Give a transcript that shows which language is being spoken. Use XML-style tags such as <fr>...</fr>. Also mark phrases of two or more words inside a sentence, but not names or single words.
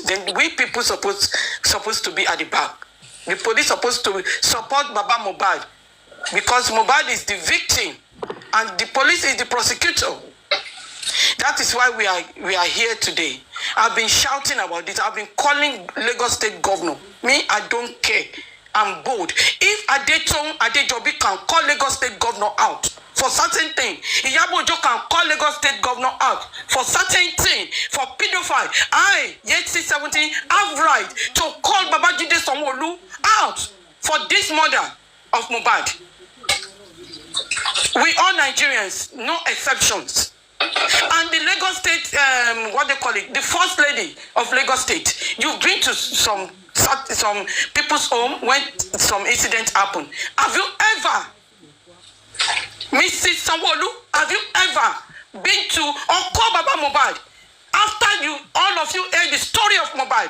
<en>Then we people supposed to be at the back. The police supposed to support Baba Mohbad. Because Mohbad is the victim. And the police is the prosecutor. That is why we are here today. I've been shouting about this. I've been calling Lagos State Governor. Me, I don't care. I'm bold. If Adejobi can call Lagos State Governor out for certain thing. Iyabo Ojo can call Lagos State Governor out for certain thing, for pedophile. I, yet C0N, have right to call Babajide Sanwo-Olu out for this murder of Mohbad. We all Nigerians, no exceptions. And the Lagos State, what they call it, the first lady of Lagos State, you've been to some people's home when some incident happened. Have you ever, Mrs. Sanwo-Olu, have you ever been to or call Baba Mohbad after you, all of you heard the story of Mohbad?</en>